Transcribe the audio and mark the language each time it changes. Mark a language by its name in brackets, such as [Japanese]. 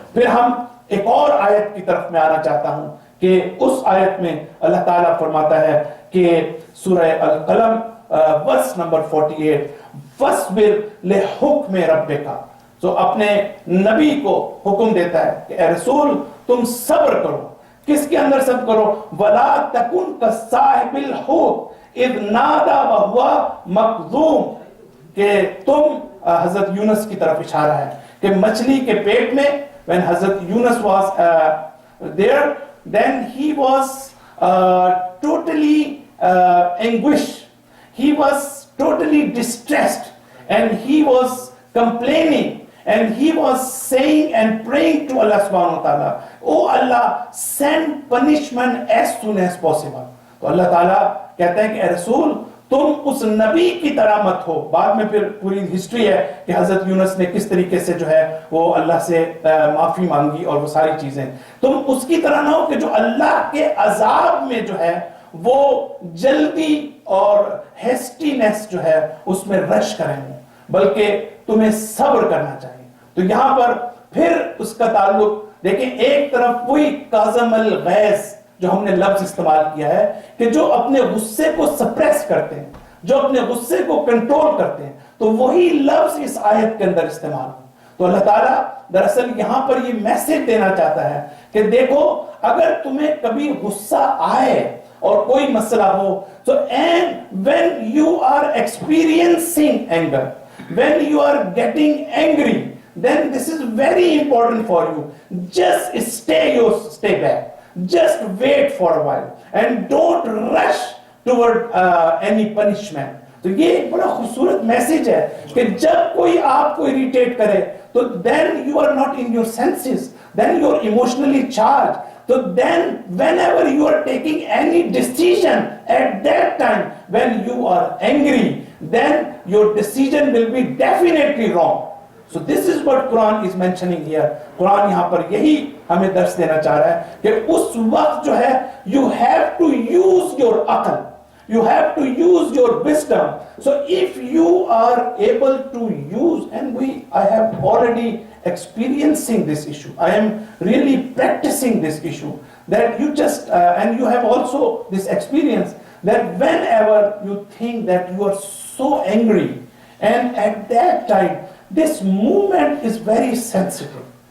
[Urdu] پھر ہم ایک اور آیت کی طرف میں آنا چاہتا ہوں کہ اس آیت میں اللہ تعالیٰ فرماتا ہے کہ سورہ القلم ورس نمبر 48, [Arabic] وَاصْبِرْ لِحُکْمِ رَبِّکَ, [Urdu] تو اپنے نبی کو حکم دیتا ہے کہ اے رسول تم صبر کرو. کس کے اندر صبر کرو؟ [Arabic] وَلَا تَكُنْ كَصَّاحِبِ الْحُوتِ اِذْ نَادَى وَهُوَ مَكْظُومٌ, [Urdu] کہ تم حضرت یونس کی طرف اشارہ ہے کہ مچھلی کے پیٹ میں [English] when Hazrat Yunus was there, then he was totally anguished. He was totally distressed, and he was complaining, and he was saying and praying to Allah subhanahu wa ta'ala, oh Allah, send punishment as soon as possible. [Urdu] تو اللہ تعالیٰ کہتے ہیں کہ اے رسول تم اس نبی کی طرح مت ہو. بعد میں پھر پوری ہسٹری ہے کہ حضرت یونس نے کس طریقے سے جو ہے وہ اللہ سے معافی مانگی اور وہ ساری چیزیں. تم اس کی طرح نہ ہو کہ جو اللہ کے عذاب میں جو ہے وہ جلدی اور ہیسٹینس جو ہے اس میں رش کریں گے، بلکہ تمہیں صبر کرنا چاہیے. تو یہاں پر پھر اس کا تعلق دیکھیں، ایک طرف وہی کاظم الغیظ جو ہم نے لفظ استعمال کیا ہے کہ جو اپنے غصے کو سپریس کرتے ہیں، جو اپنے غصے کو کنٹرول کرتے ہیں، تو وہی لفظ اس آیت کے اندر استعمال ہو. تو اللہ تعالیٰ دراصل یہاں پر یہ میسج دینا چاہتا ہے کہ دیکھو اگر تمہیں کبھی غصہ آئے اور کوئی مسئلہ ہو تو [English] and when you are experiencing anger, when you are getting angry, then this is very important for you. Just stay back. Just wait for a while and don't rush toward any punishment. [Urdu] تو یہ ایک بڑا خوبصورت message ہے کہ جب کوئی آپ کو اریٹیٹ کرے تو [English] then you are not in your senses, then you are emotionally charged. So then whenever you are taking any decision at that time when you are angry, then your decision will be definitely wrong. So this is what Quran is mentioning here. [Urdu] قرآن یہاں پر یہی ہمیں درس دینا چاہ رہا ہے کہ اس وقت جو ہے [English] you have to use your عقل, you have to use your wisdom. So if you are able to use, and I have already experiencing this issue, I am really practicing this issue, that you just and you have also this experience that whenever you think that you are so angry, and at that time this movement is very sensitive.